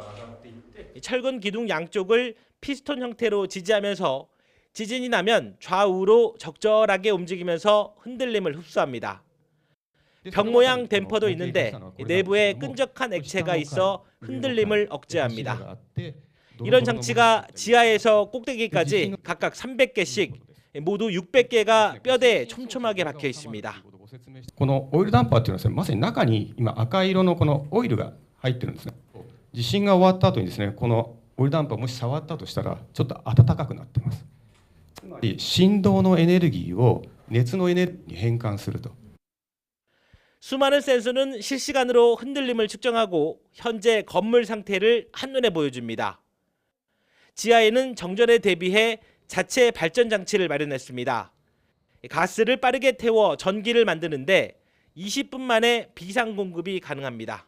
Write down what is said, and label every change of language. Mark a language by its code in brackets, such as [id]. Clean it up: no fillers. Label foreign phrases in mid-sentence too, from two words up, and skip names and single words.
[ko] 철근 기둥 양쪽을 피스톤 형태로 지지하면서 지진이 나면 좌우로 적절하게 움직이면서 흔들림을 흡수합니다. 병 모양 댐퍼도 있는데 내부에 끈적한 액체가 있어 흔들림을 억제합니다. 이런 장치가 지하에서 꼭대기까지 각각 300개씩 모두 600개가 뼈대에 촘촘하게 박혀 있습니다. [ja] このオイルダンパーっていうのはですね、まさに中に今赤色のこのオイルが入ってるんですね。地震が終わった後にですね、このオイルダンパーもし触ったとしたらちょっと暖かくなってます。つまり振動のエネルギーを熱のエネルギーに変換すると。 [ko] 수많은 센서는 실시간으로 흔들림을 측정하고 현재 건물 상태를 한눈에 보여줍니다. 지하에는 정전에 대비해 자체 발전 장치를 마련했습니다. 가스를 빠르게 태워 전기를 만드는데 20분 만에 비상 공급이 가능합니다.